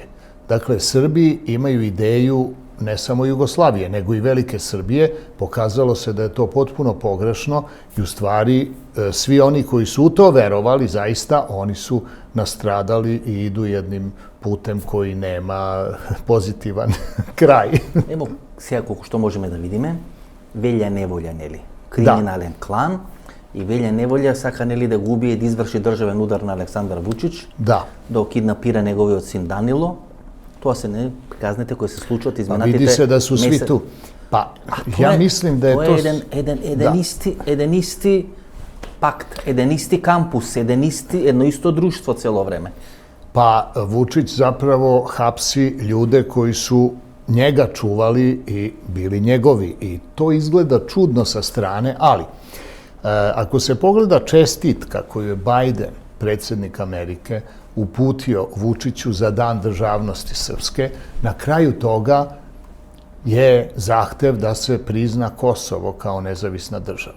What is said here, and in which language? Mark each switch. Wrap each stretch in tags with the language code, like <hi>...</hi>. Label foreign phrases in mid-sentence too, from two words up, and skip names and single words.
<sr>Dakle, Srbi imaju ideju ne samo Jugoslavije, nego i Velike Srbije. Pokazalo se da je to potpuno pogrešno i u stvari svi oni koji su u to verovali, zaista, oni su nastradali i idu jednim putem koji nema pozitivan kraj. Evo,</sr> <mk>сега колку што можеме да видиме, Велја Неволја, нели? Криминален клан и Велја Неволја сака, нели, да го убие, да изврши државен удар на Александар Вучич, да киднапира неговиот син Данило. Тоа се не казните кои се случуваат изминатите</mk> <sr>види се да су сви ту. Па, ја мислим да е то</sr> <mk>еден исти пакт, еден исти кампус, едно исто друштво цело време.</mk> <sr>Pa Vučić zapravo hapsi ljude koji su njega čuvali i bili njegovi. I to izgleda čudno sa strane, ali ako se pogleda čestitka koju je Biden, predsjednik Amerike, uputio Vučiću za Dan državnosti Srpske, na kraju toga je zahtev da se prizna Kosovo kao nezavisna država.</sr>